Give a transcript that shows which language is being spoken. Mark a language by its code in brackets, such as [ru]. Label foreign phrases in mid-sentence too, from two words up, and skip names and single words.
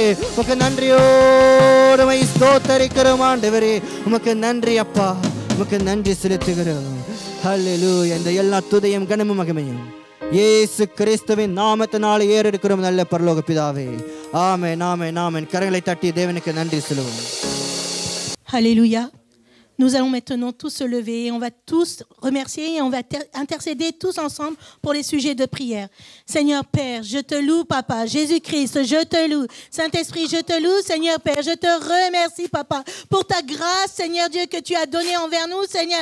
[ta] உமக்கு நன்றியோடு ஸ்தோத்தரிக்கிறோம் ஆண்டவரே. உமக்கு நன்றி அப்பா. உமக்கு நன்றி செலுத்துகிறோம். ஹல்லேலூயா. இந்த எல்லா துதியும் கனமும் மகிமையும் இயேசு கிறிஸ்துவின் நாமத்தினால் ஏறெடுக்கிறோம் நல்ல பரலோக பிதாவே. ஆமென். கரங்களை தட்டி தேவனுக்கு நன்றி சொல்லுவோம். [fr] Alléluia. Nous allons maintenant tous se lever et on va tous remercier et on va intercéder tous ensemble pour les sujets de prière. Seigneur Père, je te loue, Papa. Jésus-Christ, je te loue. Saint-Esprit, je te loue, Seigneur Père. Je te remercie, Papa, pour ta grâce, Seigneur Dieu, que tu as donnée envers nous, Seigneur.